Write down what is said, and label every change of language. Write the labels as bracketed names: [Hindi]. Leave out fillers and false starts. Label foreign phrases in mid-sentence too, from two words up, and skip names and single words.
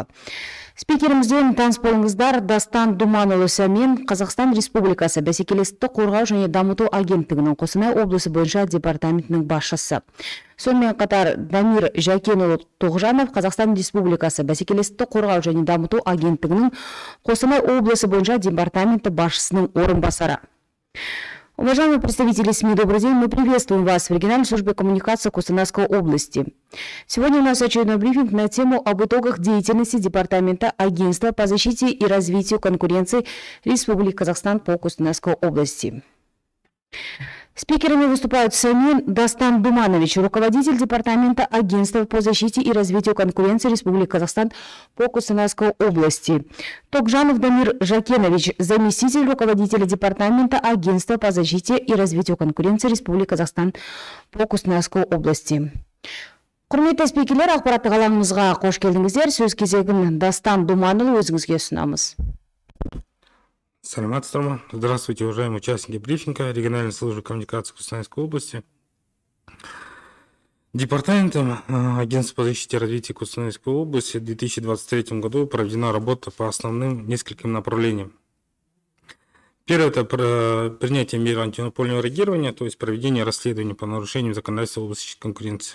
[Kazakh] Спикерімізден таныс болыңыздар. Дастан Думанұлы Сәмен, Қазақстан Республикасы бәсекелестікті қорғау және дамыту агенттігінің Қостанай облысы бойынша департаментінің басшысы. Сонымен қатар Дамир Жәкенұлы Тоғжанов, Қазақстан Республикасы бәсекелестікті қорғау және дамыту агенттігінің Қостанай облысы бойынша департаменті басшысының орынбасары. [Russian] Уважаемые представители СМИ, добрый день. Мы приветствуем вас в региональной службе коммуникации Костанайской области. Сегодня у нас очередной брифинг на тему об итогах деятельности Департамента Агентства по защите и развитию конкуренции Республики Казахстан по Костанайской области. Спикерами выступают Сәмен Дастан Думанович, руководитель Департамента Агентства по защите и развитию конкуренции Республики Казахстан по Костанайской области. Токжанов Дамир Жакенович, заместитель руководителя Департамента Агентства по защите и развитию конкуренции Республики Казахстан по Костанайской области. [Kazakh] Құрметті спикерлер, ақпараттық алаңымызға қош келдіңіздер. Сөз кезегін Дастан Думанұлы өзіңізге ұсынамыз. Саламатсыздар. [Russian] Здравствуйте, уважаемые участники брифинга региональной службы коммуникации Костанайской области. Департаментом Агентства по защите и развитию Костанайской области в 2023 году проведена работа по основным нескольким направлениям. Первое – это принятие мер антимонопольного реагирования, то есть проведение расследований по нарушениям законодательства в области конкуренции.